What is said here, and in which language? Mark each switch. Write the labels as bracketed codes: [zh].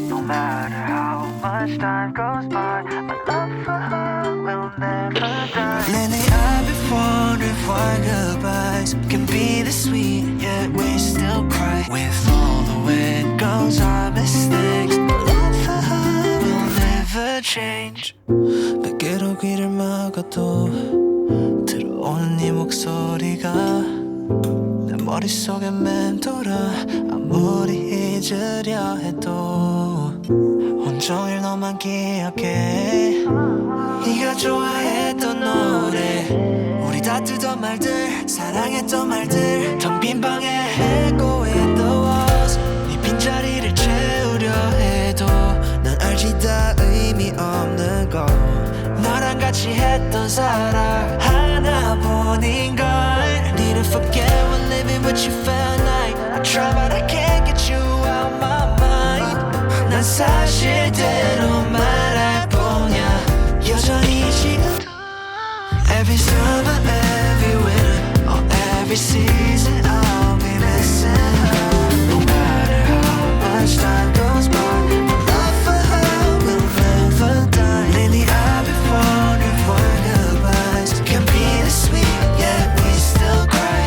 [en] No matter how much time goes by, my love for her will never die. Lately I've been wondering why goodbyes can be this sweet, yet we still cry. With all the way it goes, our mistakes, my love for her will never change. [ko] 베개로 귀를 막아도 들어오는 네 목소리가 내 머릿속에 맴돌아. 잊으려 해도 온종일 너만 기억해. 네가 좋아했던 노래, 우리 다투던 말들, 사랑했던 말들, 텅 빈 방에 echoing the walls. 네 빈자리를 채우려 해도 난 알지 다 의미 없는 거. 너랑 같이 했던 사랑 하나뿐인걸. [en] Need to forget when living with you felt like I try but I can't get you out my mind. [ko] 난 사실대로 말할 뿐이야. [en] 여전히 지금도 Every summer, every winter, or every season I'll be missing her. No matter how much time goes by, my love for her will never die. Lately I've been wondering why goodbyes can be this sweet, yet we still cry.